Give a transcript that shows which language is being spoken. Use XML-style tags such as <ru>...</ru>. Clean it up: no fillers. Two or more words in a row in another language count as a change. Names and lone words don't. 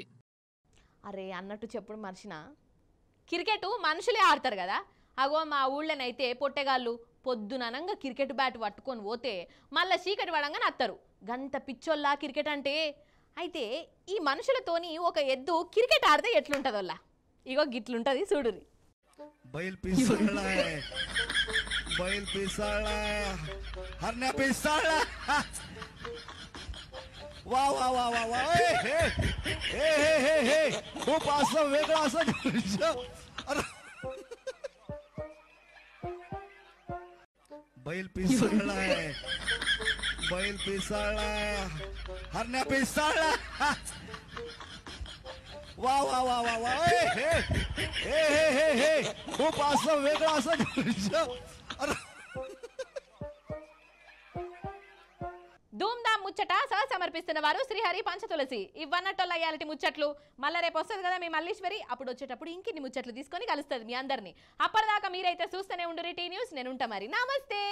<te>అరే అన్నట్టు చెప్పుడు మర్చిన, క్రికెట్ మనుషులే ఆడతారు కదా. అగో మా ఊళ్ళోనైతే పొట్టెగాళ్ళు పొద్దుననంగా క్రికెట్ బ్యాట్ పట్టుకొని పోతే మళ్ళీ చీకటి పడంగానే అత్తరు. గంత పిచ్చోళ్ళ క్రికెట్ అంటే. అయితే ఈ మనుషులతోని ఒక ఎద్దు క్రికెట్ ఆడితే ఎట్లుంటుందోళ్ళ, ఇగో గిట్లుంటుంది చూడురి.</te> <hi>बैल पीस रहा है,</hi> <mr>बैल पिसाळला हरण्या पिसाळला वा वा वा वा वा हे हे हे हे हे खूप असं वेगळं असं दृश्य बैल पिसाळलाय बैल पिसाळला हरण्या पिसाळला वा वा वा वा वा हे हे हे हे हे खूप असं वेगळं असं दृश्य</mr> <te>ధూమ్ధామ్ ముచ్చట సమర్పిస్తున్న వారు శ్రీహరి పంచతులసి. ఇవ్వన్నట్టోళ్ళ ఇయాలటి ముచ్చట్లు మళ్ళీ రేపు వస్తుంది కదా మీ మల్లీశ్వరి. అప్పుడు వచ్చేటప్పుడు ఇంకిన్ని ముచ్చట్లు తీసుకొని కలుస్తుంది మీ అందరినీ. అప్పటిదాకా మీరైతే చూస్తూనే ఉండు టీ న్యూస్.</te>